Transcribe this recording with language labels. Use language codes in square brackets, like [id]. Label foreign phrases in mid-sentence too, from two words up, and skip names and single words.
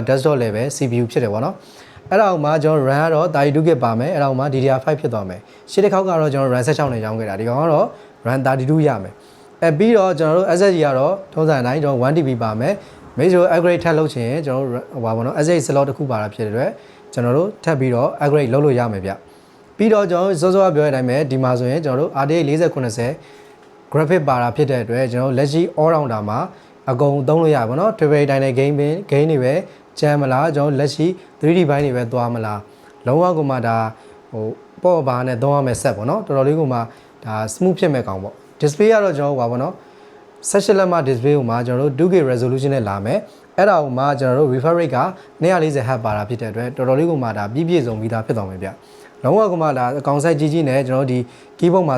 [en] desktop level CPU [my] ဖြစ်တယ်ပေါ့နော်အဲ့ဒါမှကျွန်တော် RAM ကတော့32 GB ပါမယ်အဲ့ဒါမှ DDR5 ဖြစ်သွားမယ်ရှေ့တစ်ခေါက်ကတော့ကျွန်တော် RAM 16နဲ့ရောင်းခဲ့တာဒီကောင်ကတော့ RAM 32ရမယ်ပြီးတော့ကျွန်တော်တို့ SSD ကတော့ထုံးစံအတိုင်းကျွန်တော် 1TB ပါမယ်မိတ်ဆွေ upgrade ထပ်လုပ်ချင်ကျွန်တော်တို့ဟိုပါဘောနော် [en] SSD slot [my] တစ်ခုပါတာဖြစ်တဲ့အတွက်ကျွန်တော်တို့ထပ်ပြီးတော့ upgrade လုပ်လို့ရမယ်ဗျပြီးတော့ကျွန်တော်စောစောပြောတဲ့အတိုင်းပဲဒီမှာဆိုရင်ကျွန်တော်တို့ RTX 4090 graphic ပါတာဖြစ်တဲ့အတွက်ကျွန်တော်လက်ရှိ [en] all rounder [my] မှာအကုန်သုံးလို့ရပါဘောနော် [en] triple dynamic game [my] တွေပဲကျမ်းမလားကျွန်တော်လက်ရှိ 3D ဘိုင်းတွေပဲသွားမလားလုံးဝကိုမှဒါဟိုပေါ့ဘာနဲ့သုံးရမယ်ဆက်ပေါ့နော်တော်တော်လေးကိုမှဒါ smooth ဖြစ်မဲ့ကောင်ပေါ့ display ကတော့ကျွန်တော်ဟိုပါပေါ့နော်16လက်မှ display ကိုမှကျွန်တော်တို့ [en] 2K resolution [my] နဲ့လာမယ်အဲ့ဒါကိုမှကျွန်တော်တို့ [en] refresh rate [my] က240Hz ပါတာဖြစ်တဲ့အတွက်တော်တော်လေးကိုမှဒါပြည့်စုံပြီးသားဖြစ်သွားမယ်ဗျလုံးဝကိုမှဒါအကောင် site ကြီးနဲ့ကျွန်တော်တို့ဒီ keyboard မှာ